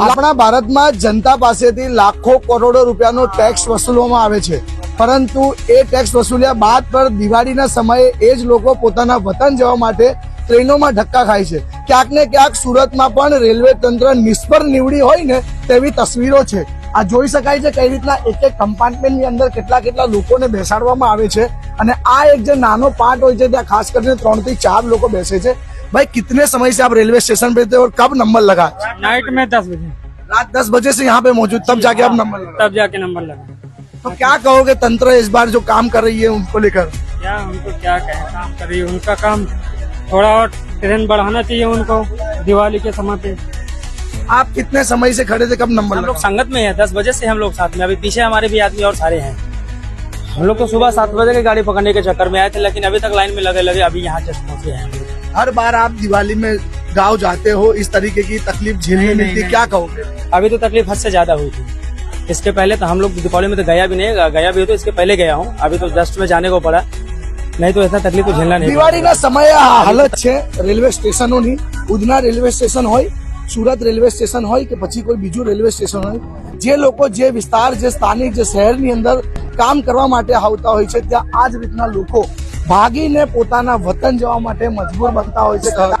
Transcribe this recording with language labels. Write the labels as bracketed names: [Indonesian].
[Gujarati] આપણા ભારતમાં જનતા પાસેથી લાખો કરોડો રૂપિયાનો ટેક્સ વસૂલવામાં આવે છે, પરંતુ એ ટેક્સ વસૂલ્યા બાદ પર દિવાળીના સમયે એ જ લોકો પોતાના વતન જવા માટે ટ્રેનોમાં ધક્કા ખાય છે। ક્યાંક ને ક્યાંક સુરતમાં પણ રેલવે તંત્ર નિષ્ફળ નીવડી હોય ને તેવી તસવીરો છે। આ જોઈ શકાય છે કઈ રીતના એક એક કમ્પાર્ટમેન્ટની અંદર કેટલા લોકોને બેસાડવામાં આવે છે, અને આ એક જે નાનો પાર્ટ હોય છે ત્યાં ખાસ કરીને 3 થી 4 લોકો બેસે છે। [Hindi] भाई कितने समय से आप रेलवे स्टेशन पे थे और कब नंबर लगा? नाइट में 10 बजे, रात 10 बजे से यहाँ पे मौजूद, तब जाके आप नंबर लगा? तब जाके नंबर लगा। तो क्या कहोगे तंत्र इस बार जो काम कर रही है उनको लेकर? क्या उनको क्या कहें, काम कर रही है, उनका काम थोड़ा और ट्रेन बढ़ाना चाहिए उनको दिवाली के समय पे। आप कितने समय से खड़े थे, कब नंबर हम लगा? लोग संगत में है, 10 बजे से हम लोग साथ में। अभी पीछे हमारे भी आदमी और सारे हैं। हम लोग तो सुबह 7 बजे की गाड़ी पकड़ने के चक्कर में आए थे, लेकिन अभी तक लाइन में लगे अभी यहाँ जस्ट पहुंचे हैं। हर बार आप दिवाली में गाँव जाते हो, इस तरीके की तकलीफ झेलनी मिलती, क्या कहोगे? अभी तो तकलीफ हद से ज्यादा हुई थी। इसके पहले तो हम लोग दीपावली में तो गया भी नहीं, गया भी हो तो इसके पहले गया हूँ। अभी तो जस्ट में जाने को पड़ा, नहीं तो ऐसा तकलीफ तो झेलना नहीं। [Gujarati] દિવાળીના સમયે આ હાલત છે રેલવે સ્ટેશનોની। ઉધના રેલવે સ્ટેશન હોય, સુરત રેલવે સ્ટેશન હોય કે પછી કોઈ બીજું રેલવે સ્ટેશન હોય, જે લોકો જે વિસ્તાર, જે સ્થાનિક, જે શહેરની અંદર કામ કરવા માટે આવતા હોય છે, ત્યાં આ જ રીતના લોકો ભાગીને પોતાના વતન જવા માટે મજબૂર બનતા હોય છે।